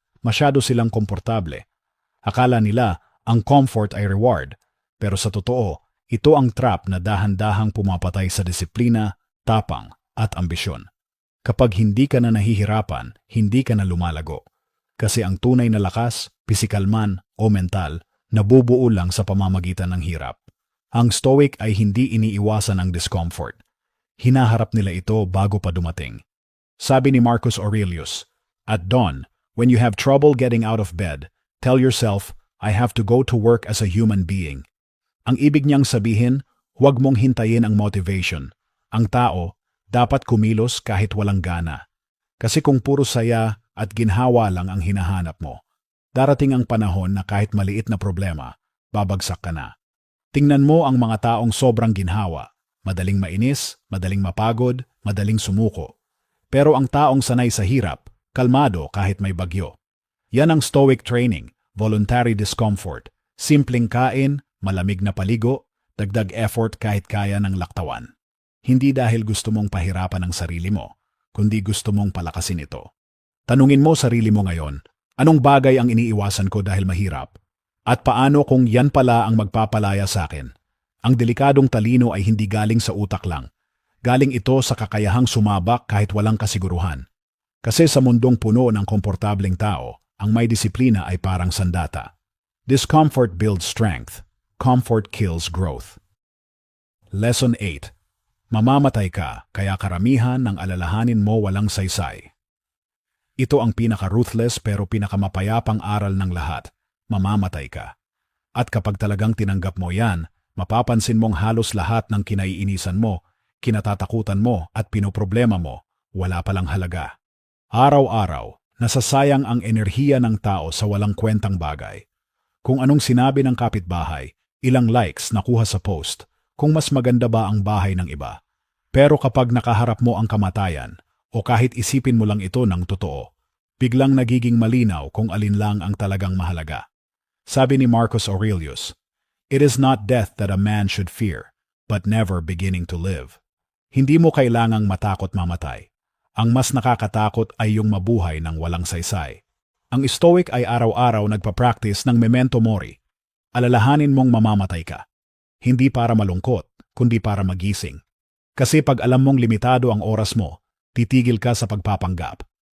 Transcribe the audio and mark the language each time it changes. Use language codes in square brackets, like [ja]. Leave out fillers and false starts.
[tl] Masyado silang komportable. Akala nila ang comfort ay reward, pero sa totoo, ito ang trap na dahan-dahang pumapatay sa disiplina, tapang, at ambisyon. Kapag hindi ka na nahihirapan, hindi ka na lumalago. Kasi ang tunay na lakas, pisikal man o mental, nabubuo lang sa pamamagitan ng hirap. Ang Stoic ay hindi iniiwasan ang discomfort. Hinaharap nila ito bago pa dumating. Sabi ni [en] Marcus Aurelius, at dawn, when you have trouble getting out of bed, tell yourself, I have to go to work as a human being. [tl] Ang ibig niyang sabihin, huwag mong hintayin ang motivation. Ang tao, dapat kumilos kahit walang gana. Kasi kung puro saya at ginhawa lang ang hinahanap mo, darating ang panahon na kahit maliit na problema, babagsak ka na. Tingnan mo ang mga taong sobrang ginhawa, madaling mainis, madaling mapagod, madaling sumuko. Pero ang taong sanay sa hirap, kalmado kahit may bagyo. Yan ang Stoic training, [en] voluntary discomfort, [tl] simpleng kain, malamig na paligo, dagdag effort kahit kaya ng laktawan. Hindi dahil gusto mong pahirapan ang sarili mo, kundi gusto mong palakasin ito. Tanungin mo sarili mo ngayon, anong bagay ang iniiwasan ko dahil mahirap? At paano kung yan pala ang magpapalaya sa akin? Ang delikadong talino ay hindi galing sa utak lang. Galing ito sa kakayahang sumabak kahit walang kasiguruhan. Kasi sa mundong puno ng komportableng tao, ang may disiplina ay parang sandata. [en] Discomfort builds strength. Comfort kills growth. Lesson 8. [tl] Mamamatay ka, kaya karamihan ng alalahanin mo walang saysay. Ito ang pinaka-ruthless pero pinakamapayapang aral ng lahat. Mamamatay ka. At kapag talagang tinanggap mo yan, mapapansin mong halos lahat ng kinaiinisan mo, kinatatakutan mo at pinoproblema mo, wala palang halaga. Araw-araw, nasasayang ang enerhiya ng tao sa walang kwentang bagay. Kung anong sinabi ng kapitbahay, ilang likes nakuha sa post, kung mas maganda ba ang bahay ng iba. Pero kapag nakaharap mo ang kamatayan, o kahit isipin mo lang ito ng totoo, biglang nagiging malinaw kung alin lang ang talagang mahalaga. Sabi ni [en] Marcus Aurelius, "It is not death that a man should fear, but never beginning to live." [tl] Hindi mo kailangang matakot mamatay. Ang mas nakakatakot ay yung mabuhay ng walang saysay. Ang Stoic ay araw-araw nagpa-practice ng memento mori. Alalahanin mong mamamatay ka. Hindi para malungkot, kundi para magising. Kasi pag alam mong limitado ang oras mo, titigil ka sa pagpapanggap.